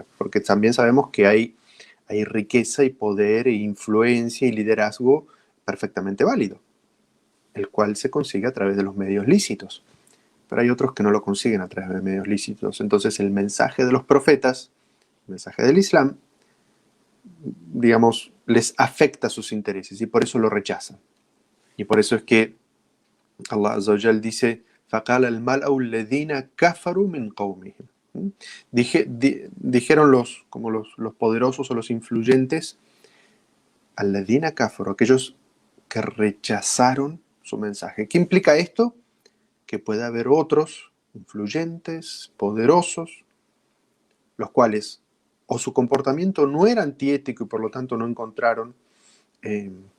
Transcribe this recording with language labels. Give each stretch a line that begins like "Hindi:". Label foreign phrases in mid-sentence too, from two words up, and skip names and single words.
Spanish: Porque también sabemos que hay riqueza y poder e influencia y liderazgo perfectamente válido, el cual se consigue a través de los medios lícitos. Pero hay otros que no lo consiguen a través de medios lícitos. Entonces el mensaje de los profetas, el mensaje del Islam, digamos, les afecta sus intereses y por eso lo rechazan. Y por eso es que
Arabic: الله عز وجل
Spanish: dice:
Arabic: فَقَالَ الْمَلْأُ الَّذِينَ كَفَرُوا مِنْ قَوْمِهِمْ.
Spanish: Dijeron como los poderosos o los influyentes,
Arabic: الَّذِينَ كَفَرُوا,
Spanish: aquellos que rechazaron su mensaje. ¿Qué implica esto? Que puede haber otros influyentes, poderosos, los cuales o su comportamiento no era antiético y por lo tanto no encontraron eh,